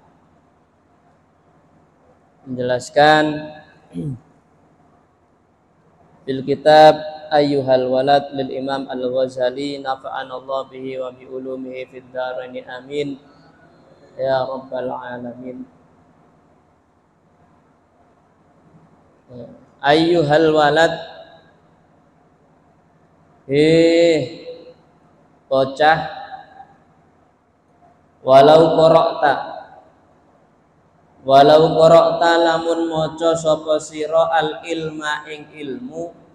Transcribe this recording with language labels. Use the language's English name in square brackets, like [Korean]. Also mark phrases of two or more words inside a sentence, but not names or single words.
[Arabic] Menjelaskan بالكتاب أيها الولد للإمام الغزالي نفعنا الله به وبعلومه في الدارين آمين يا رب العالمين. أيها الولد, [Javanese] bocah, [Arabic] ولو قرأت [Javanese] lamun maca sapa sira [Arabic] العلم [Javanese] ing ilmu